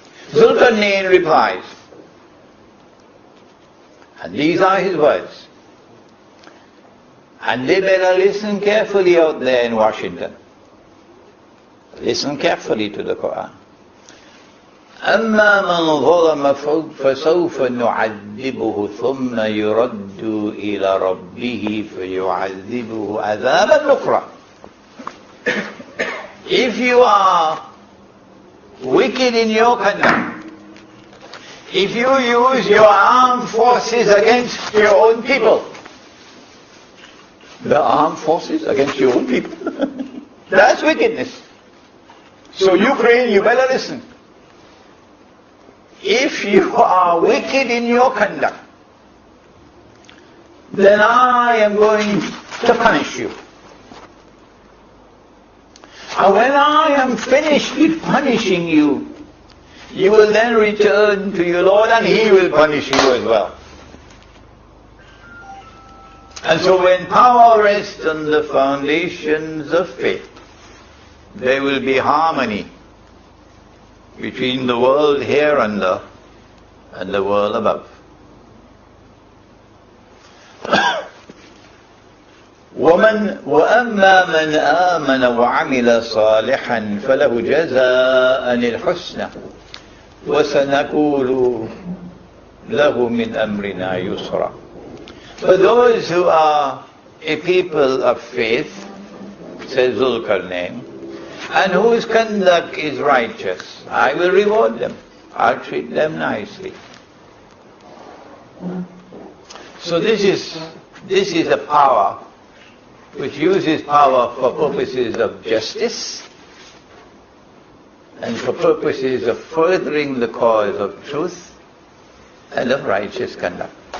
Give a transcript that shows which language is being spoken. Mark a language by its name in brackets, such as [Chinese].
[English] Zulkarnain replies, and these are his words, and they better listen carefully out there in Washington. Listen carefully to the Quran. [Arabic] أما من ظلم فسوف نعذبه ثم يرد إلى ربه فيعذبه عذابا نكرا. [English] If you are wicked in your conduct, if you use your armed forces against your own people, the armed forces against your own people, that's wickedness. So Ukraine, you better listen. If you are wicked in your conduct, then I am going to punish you. And when I am finished with punishing you, You will then return to your Lord and He will punish you as well. And so when power rests on the foundations of faith, there will be harmony between the world here under and the world above. [Arabic] وأما من آمن وعمل صالحا فله جزاء الحسنى وسنقول له من أمرنا يسرا. [English] For those who are a people of faith, says Zulkarnain, and whose conduct is righteous, I will reward them. I'll treat them nicely. So this is a power which uses power for purposes of justice and for purposes of furthering the cause of truth and of righteous conduct.